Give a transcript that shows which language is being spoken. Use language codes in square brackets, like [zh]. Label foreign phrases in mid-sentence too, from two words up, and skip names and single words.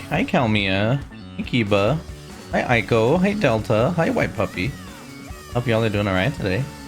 [en] Hi, Kalmia. Hi, Kiba. Hi, Aiko. Hi, Delta. Hi, White Puppy. Hope y'all are doing alright today.